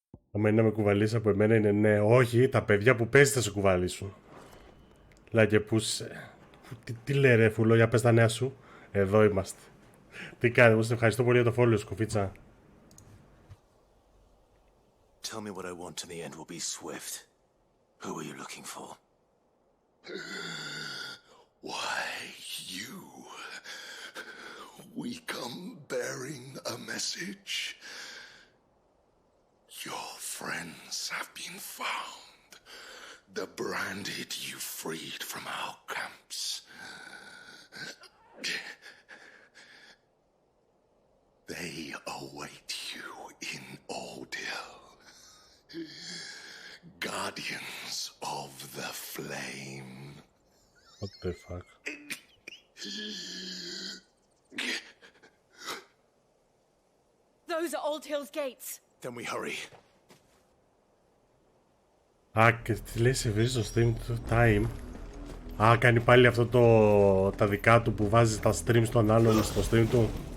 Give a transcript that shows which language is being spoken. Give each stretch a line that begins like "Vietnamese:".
Greek: Άμα με κουβαλήσει από εμένα είναι ναι, όχι, τα παιδιά που παίζει θα σε κουβαλήσουν. Λά και πού είσαι? Τι λέει ρε φούλο, για πες τα νέα σου. Εδώ είμαστε. Τι κάνει, μου σε ευχαριστώ πολύ για το follow, σκουφίτσα.
English: Tell me what I want and the end will be swift. Who are you looking for? Why, you. We come bearing a message. Your friends have been found. The branded you freed from our camps. They await you in Ordeal. Guardians of the Flame. What the fuck. Those are Old Hill's gates. Then we hurry.
Greek: Α, και τι λέει, σε βρίζει στο stream του time. Α, κάνει πάλι αυτό τα δικά του που βάζει τα streams των άλλων στο stream του.